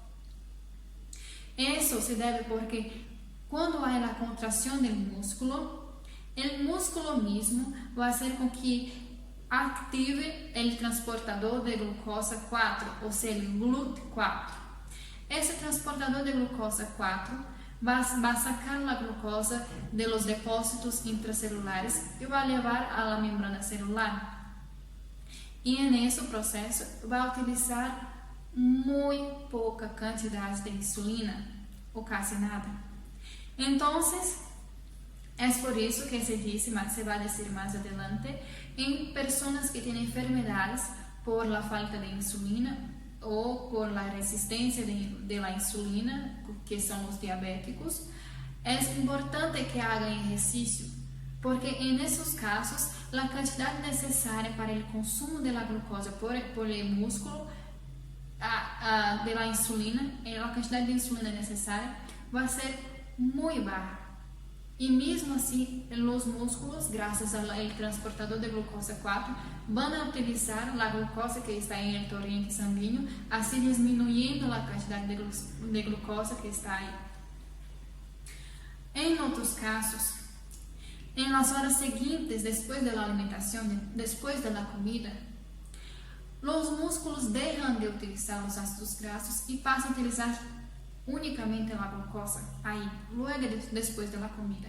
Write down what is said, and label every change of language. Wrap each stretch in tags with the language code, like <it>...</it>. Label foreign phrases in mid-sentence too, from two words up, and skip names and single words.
<pt>Isso se deve porque quando há a contração do músculo, o músculo mesmo vai fazer com que ative o transportador de glucosa 4, ou seja, o GLUT4. Esse transportador de glucosa 4 vai sacar a glucosa</pt> <es>de los depósitos intracelulares</es> <pt>e vai levar</pt> <es>a la membrana celular.</es> <pt>E nesse processo vai utilizar muito pouca quantidade de insulina, ou quase nada. Então, é por isso que se diz, mas se vai dizer mais adelante, em pessoas que têm enfermidades</pt> <es>por la falta de insulina</es> <pt>ou</pt> <es>por la</es> <pt>resistência</pt> <es>de la insulina,</es> <pt>que são os diabéticos, é importante que hagam exercício, porque em esses casos, a quantidade necessária para o consumo</pt> <es>de la glucosa por el músculo de la insulina,</es> <pt>a quantidade de insulina necessária vai ser muito baixa.</pt> <es>Y mismo así, los músculos, gracias al transportador de glucosa 4, van a utilizar la glucosa que está en el torrente sanguíneo, así disminuyendo la cantidad de glucosa que está ahí. En otros casos, en las horas siguientes después de la alimentación, después de la comida, los músculos dejan de utilizar los ácidos grasos y pasan a utilizar únicamente la glucosa ahí, luego después de la comida.</es>